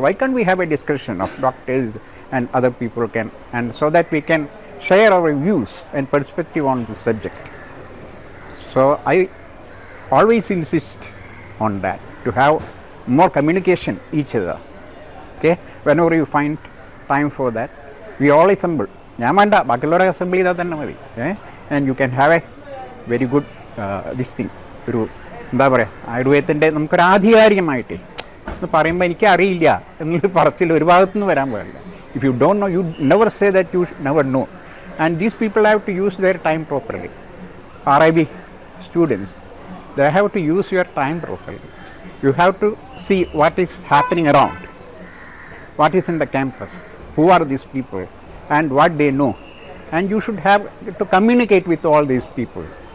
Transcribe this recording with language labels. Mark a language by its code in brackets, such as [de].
[en] Why can't we have a discussion of doctors and other people can, and so that we can share our views and perspective on this subject. So I always insist on that, to have more communication each other. Okay, whenever you find time for that, we all assemble. [ml] ഞാൻ വേണ്ട, ബാക്കിയുള്ളവരെ assemble ചെയ്താൽ തന്നെ മതി. [en] And you can have a very good this thing. [ml] ഒരു എന്താ പറയുക, ആയുർവേദത്തിൻ്റെ നമുക്കൊരു ആധികാരികമായിട്ട് എന്ന് പറയുമ്പോൾ എനിക്ക് അറിയില്ല എന്നൊരു പറച്ചിൽ ഒരു ഭാഗത്തുനിന്ന് വരാൻ പാടില്ല. [en] If you don't know, you never say that you never know. And these people have to use their time properly. RIB students, they have to use your time properly. You have to see what is happening around, what is in the campus, who are these people and what they know, and you should have to communicate with all these people.